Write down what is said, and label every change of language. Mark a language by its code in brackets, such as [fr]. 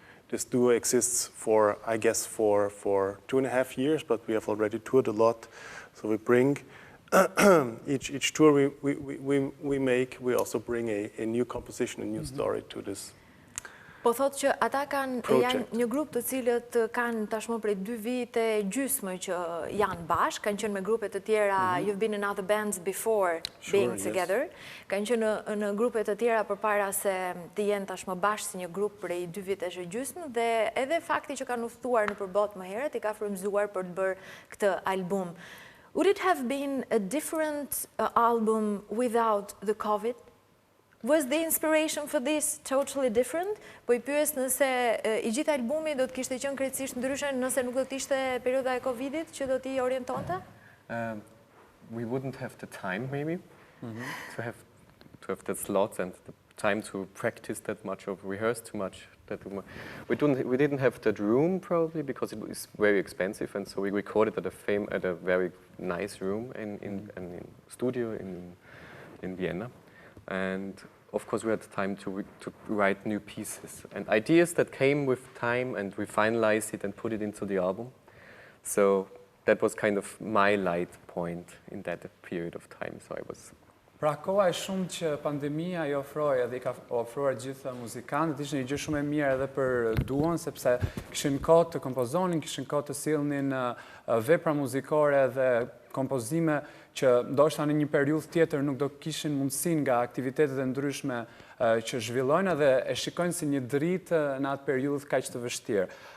[en] This duo exists for, I guess, for 2.5 years, but we have already toured a lot. So we bring each tour we make, we also bring a new composition, a new story to this [sq] Po thotë që ata janë një grup të cilët kanë tashmë prej 2 vite gjysmë që janë bashkë, kanë qenë me grupe të tjera, [en] you've been in other bands before being together, [sq] kanë qenë në grupe të tjera përpara se të jenë tashmë bashkë si një grup prej 2 vitesh e gjysmë, dhe edhe fakti që kanë udhëtuar në përbot më herët i ka frymëzuar për të bërë këtë album. [en] Would it have been a different album without the COVID? Was the inspiration for this totally different? [sq] Po I pyes nëse I gjithë albumi do të kishte qenë krejtësisht ndryshe nëse nuk do të ishte perioda e Covidit që do t'i orientonte? [en] We wouldn't have the time maybe to have the slots and the time to practice that much or rehearse too much. We didn't have that room probably because it was very expensive, and so we recorded at a very nice room in studio in Vienna. And of course we had time to write new pieces and ideas that came with time, and we finalized it and put it into the album. So that was kind of my light point in that period of time. So I was... [sq] Pra koha e shumë që pandemia I ofroi dhe I ka ofruar gjithë muzikantët, ishte një gjë shumë e mirë edhe për duon, sepse kishin kohë të kompozonin, kishin kohë të sillnin vepra muzikore dhe kompozime që ndoshta në një periudhë tjetër nuk do kishin mundësinë nga aktivitetet e ndryshme që zhvillojnë dhe e shikojnë si një dritë në atë periudhë kaq të vështirë.